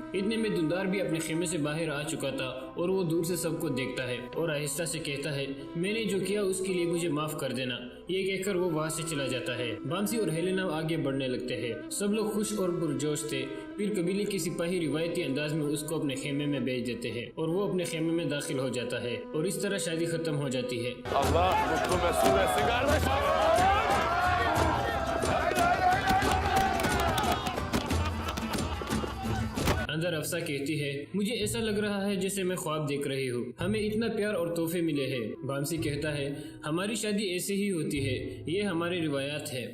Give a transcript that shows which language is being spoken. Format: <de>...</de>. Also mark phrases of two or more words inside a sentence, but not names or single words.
<hi>इतने में दुंदार भी अपने खेमे से बाहर आ चुका था और वो दूर से सबको देखता है और आहिस्ता से कहता है, मैंने जो किया उसके लिए मुझे माफ कर देना। ये कहकर वो वहाँ से चला जाता है। बामसी और हेलेना आगे बढ़ने लगते हैं। सब लोग खुश और पुरजोश थे। फिर कबीले के सिपाही रिवायती अंदाज में उसको अपने खेमे में भेज देते हैं और वो अपने खेमे में दाखिल हो जाता है और इस तरह शादी खत्म हो जाती है।</hi> <tr>Allah mutlu mesut etsin kardeşim.</tr> <hi>अंदर अफसा कहती है, मुझे ऐसा लग रहा है जैसे मैं ख्वाब देख रही हूँ। हमें इतना प्यार और तोहफे मिले हैं। बामसी कहता है, हमारी शादी ऐसे ही होती है, ये हमारी रिवायात है।</hi>